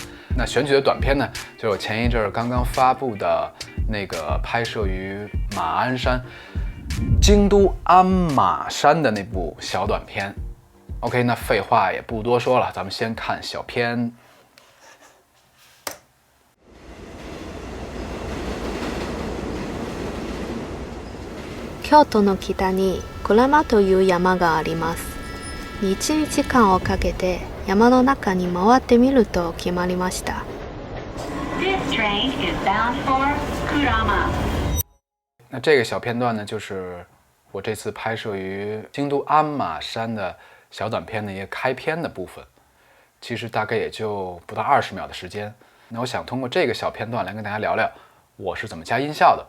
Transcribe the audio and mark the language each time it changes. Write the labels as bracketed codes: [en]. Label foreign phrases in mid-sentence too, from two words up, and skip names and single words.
[zh] 那选取的短片呢，就是我前一阵儿刚刚发布的那个拍摄于马鞍山、京都鞍马山的那部小短片。OK， 那废话也不多说了，咱们先看小片。 [ja] 京都の北に鞍馬という山があります。1日間をかけて山の中に回ってみると決まりました。 [en] This train is bound for Kurama。 [zh] 那这个小片段呢，就是我这次拍摄于京都鞍马山的小短片的一个开篇的部分，其实大概也就不到20秒的时间。那我想通过这个小片段来跟大家聊聊我是怎么加音效的。